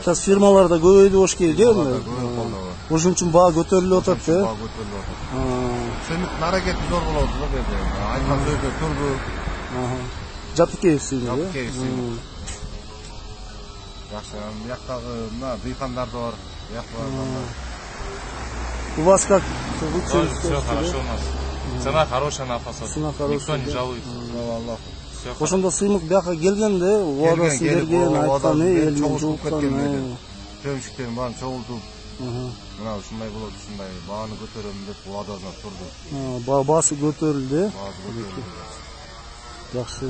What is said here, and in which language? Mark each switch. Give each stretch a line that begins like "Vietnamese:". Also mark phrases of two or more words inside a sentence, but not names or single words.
Kyrgyz: Сейчас фирмалар да көбөйдү бош керек, э? Ошон үчүн баа көтөрүлүп атат, э? Баа көтөрүлүп атат. Сыймыктын аракети зор болот да берди. Айткан сөзүнө турду. Жапыкеев сыймык, э? Жапыкеев сыймык. Жакшы, бияктагы мына дыйкандар да бар,
Russian: У вас как? Все хорошо у нас. Цена хорошая на фасоль. Цена хорошая. Никто не жалуется.
Kyrgyz: Ошондо сыймык бияка келген да, убадасын берген, айткан, элин жууткан. Приемщиктердин баарын чогултуп, мына ушундай болот, ушундай бааны көтөрөм деп убадасына турду. Баасы көтөрүлдү, э? Жакшы.